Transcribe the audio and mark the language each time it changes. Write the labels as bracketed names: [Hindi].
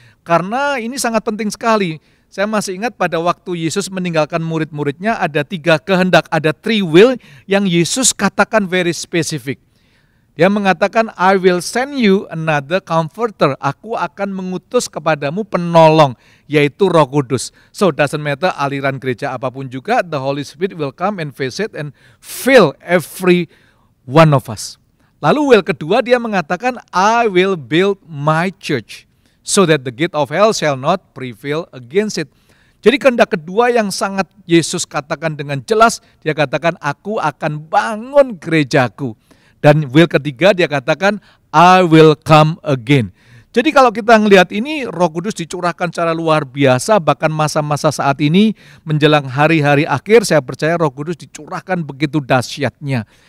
[Indonesian] Karena ini sangat penting sekali. Saya masih ingat pada waktu Yesus meninggalkan murid-muridnya ada 3 kehendak, ada 3 will yang Yesus katakan [English] very specific. [Indonesian] Dia mengatakan, [English] I will send you another comforter. [Indonesian] Aku akan mengutus kepadamu penolong, yaitu Roh Kudus. [English] So doesn't matter [Indonesian] aliran gereja apapun juga, [English] the Holy Spirit will come and visit and fill every one of us. [Indonesian] Lalu will kedua dia mengatakan, [English] I will build my church, so that the gate of hell shall not prevail against it. [Indonesian] Jadi kehendak kedua yang sangat Yesus katakan dengan jelas, dia katakan, aku akan bangun gerejaku. Dan will ketiga dia katakan, [English] I will come again. [Indonesian] Jadi kalau kita melihat ini, Roh Kudus dicurahkan secara luar biasa, bahkan masa-masa saat ini menjelang hari-hari akhir, saya percaya Roh Kudus dicurahkan begitu dahsyatnya.